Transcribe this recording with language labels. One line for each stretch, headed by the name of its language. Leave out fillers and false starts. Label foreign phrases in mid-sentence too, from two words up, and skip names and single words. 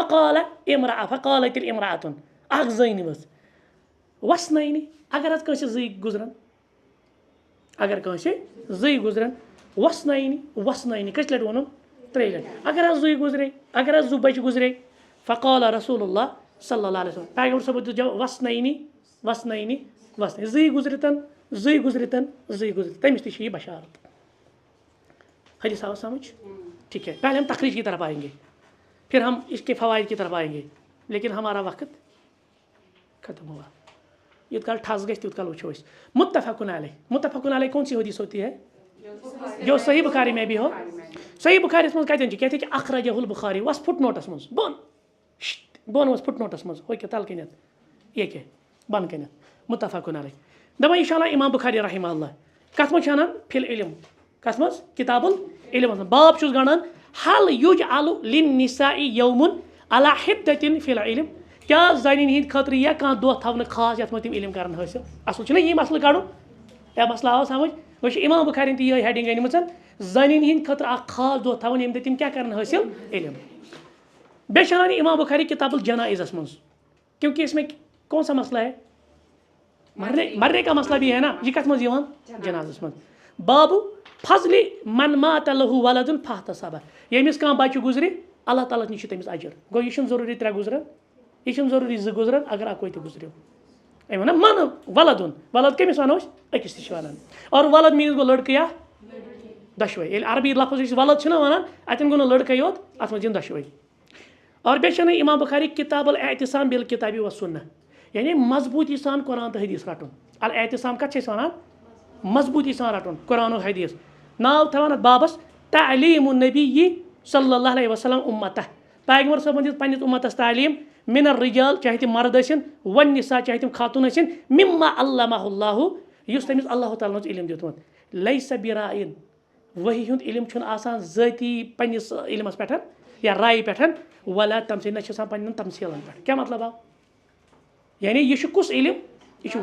Arabic: فقالت الامرأة
Kashmiri: اَکھ زٔنۍ ؤژھ وَسنٲیِنہِ اگر حظ کٲنٛسہِ 2 گُزرن اگر کٲنٛسہِ 2 گُزرن وَسنٲیِنہِ کٔژِ لَٹہِ ووٚنُن 3 لَٹہِ اگر حظ 2 گُزرے اگر حظ 2 بَچہِ گُزرے
Arabic: فقال رسول اللہ صلی اللہ علیہ وسلم
Kashmiri: پیغمبر صٲبن دیُت جواب وَسنٲیِنہِ 2 گُزرِتن تٔمِس تہِ چھِ یہِ بشارت
Urdu: حدیث آو سمجھ ٹھیک ہے پہلے ہم تخریج کی طرف آئیں گے پھر ہم اس کے فوائد کی طرف آئیں گے لیکن ہمارا وقت ختم ہوا
Kashmiri: یوت کال ٹھس گژھِ تیوت کال وٕچھو أسۍ
Arabic: متفق علیہ
Urdu: کون سی حدیث ہوتی ہے جو صحیح بخاری میں بھی ہو
Kashmiri: صحیح بخاریَس منٛز کَتٮ۪ن چھِ کیٛاہ چھِ
Arabic: اخرجہ البخاری
Kashmiri: وَس فُٹ نوٹَس منٛز بۄن وَس فُٹ نوٹَس منٛز ہُہ کیٛاہ تَلہٕ کَنٮ۪تھ یہِ کیٛاہ بۄنہٕ کَنٮ۪تھ
Arabic: متفق علیہ
Kashmiri: دَپان یہِ چھُ اَنان اِمام بخاری
Arabic: رحمہ اللہ
Kashmiri: کَتھ منٛز چھُ اَنان
Arabic: فی العلم
Kashmiri: کَتھ منٛز کِتاب العلمَس منٛز باب چھُس گَنڈان
Arabic: حل یُجعل للنساء یوم علی حدة فی العلم
Kashmiri: کیٛاہ زَنٮ۪ن ہِنٛدِ خٲطرٕ یا کانٛہہ دۄہ تھاونہٕ خاص یَتھ منٛز تِم علم کَرن حٲصِل اَصٕل چھُنہ یی مسلہٕ کَڑُن یا مسلہٕ آو سمجھ وۄنۍ چھِ اِمام بخاریَن تہِ یِہوٚے ہٮ۪ڈِنٛگ أنمٕژ زَنٮ۪ن ہِنٛدِ خٲطرٕ اَکھ خاص دۄہ تھاوُن ییٚمہِ دۄہ تِم کیٛاہ کَرن حٲصِل علم بیٚیہِ چھِ اَنان یہِ اِمام بخاری کِتاب الجنائزَس منٛز
Urdu: کیونکہ اس میں کون سا مسئلہ ہے مرنے کا مسئلہ بھی ہے نا
Kashmiri: یہ کَتھ منٛز یِوان جنازَس منٛز
Arabic: بابو فضلِ من مات لہو ولدُن فاحتسبہ
Kashmiri: ییٚمِس کانٛہہ بَچہِ گُزرِ اللہ تعالیٰ نِش چھُ تٔمِس اجر گوٚو یہِ چھُنہٕ ضروٗری 3 گُزرن یہِ چھُنہٕ ضروٗری 2 گُزرن اگر اَکوے تہِ گُزریو أمۍ وَنان
Arabic: من ولدُن
Kashmiri: ولد کٔمِس وَنو أسۍ أکِس تہِ چھِ وَنان اور ولد میٖنٕز گوٚو لٔڑکہٕ یا دۄشوَے ییٚلہِ عربی لفظ أسۍ ولد چھِنہ وَنان اَتٮ۪ن گوٚو نہٕ لٔڑکَے یوت اَتھ منٛز یِن دۄشوَے اور بیٚیہِ چھِ اَنان اِمام بخاری کِتاب الاعتصام بالکتابِ والسنہ یعنی مضبوٗطی سان قرآن تہٕ حدیٖث رَٹُن الاعتصام کَتھ چھِ أسۍ وَنان مضبوٗطی سان رَٹُن قرآن و حدیٖث ناو تھاوان اَتھ بابَس
Arabic: تعلیٖم النبی صلی اللہ علیہ وسلم اُمتہ
Kashmiri: پیغمبر صٲبن دِژ پنٛنِس اُمتَس تعلیٖم
Arabic: من الرجال
Kashmiri: چاہے تِم مرد ٲسِن والنساء چاہے تِم خاتوٗن ٲسِن
Arabic: مما علمہ اللہ
Kashmiri: یُس تٔمِس اللہ تعالیٰ ہَن چھُ علم دیُتمُت لیسا براین ؤحی ہُنٛد علم چھُنہٕ آسان ذٲتی پنٛنِس علمَس پٮ۪ٹھ یا رایہِ پٮ۪ٹھ
Arabic: ولا تمثیل
Kashmiri: نہ چھِ آسان پنٛنٮ۪ن تمثیلن پٮ۪ٹھ کیٛاہ مطلب آو یعنی یہِ چھُ کُس علم یہِ چھُ